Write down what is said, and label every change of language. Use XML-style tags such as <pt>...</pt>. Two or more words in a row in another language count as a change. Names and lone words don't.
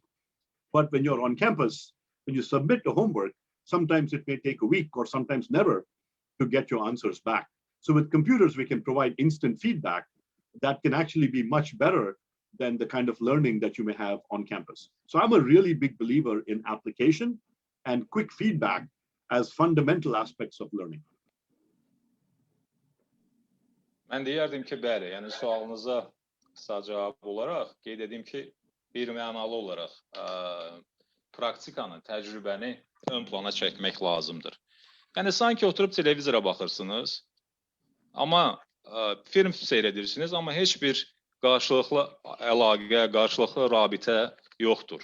<en>But when you're on campus, when you submit the homework, sometimes it may take a week or sometimes never to get your answers back. So with computers, we can provide instant feedback that can actually be much better than the kind of learning that you may have on campus. So I'm a really big believer in application and quick feedback as fundamental aspects of learning.</en> <az>Mən deyərdim ki, bəli, yəni sualınıza qısa cavab olaraq qeyd edim ki, bir mənalı olaraq praktikanı, təcrübəni ön plana çəkmək lazımdır. Yəni sanki oturub televizora baxırsınız, amma film seyr edirsiniz, amma heç bir qarşılıqlı əlaqə, qarşılıqlı rabitə yoxdur.</az>